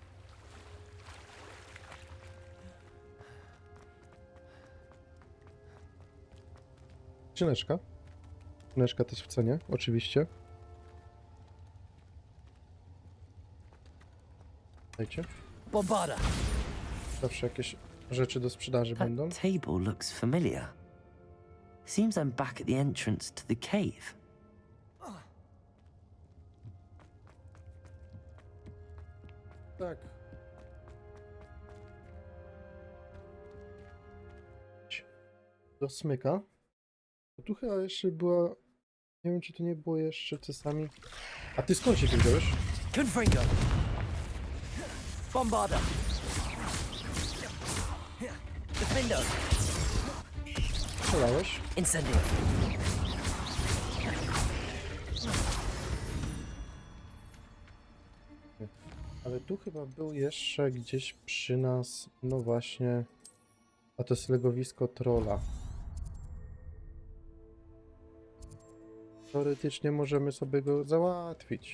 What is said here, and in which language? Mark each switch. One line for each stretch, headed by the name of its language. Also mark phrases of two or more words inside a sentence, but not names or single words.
Polish: Skrzyneczka. Skrzyneczka też w cenie, oczywiście. Dajcie. Bombarda. Zawsze jakieś rzeczy do sprzedaży będą.
English: That table looks familiar. Seems I'm back at the entrance to the cave.
Polish: Tak. Do smyka. To tu chyba jeszcze była... Nie wiem, czy to nie było jeszcze czasami... A ty skąd się tu wziąłeś? Confringo. Bombarda. Defendo. Strzelałeś? Incendio. Ale tu chyba był jeszcze gdzieś przy nas... No właśnie... A to jest legowisko trolla. Teoretycznie możemy sobie go załatwić.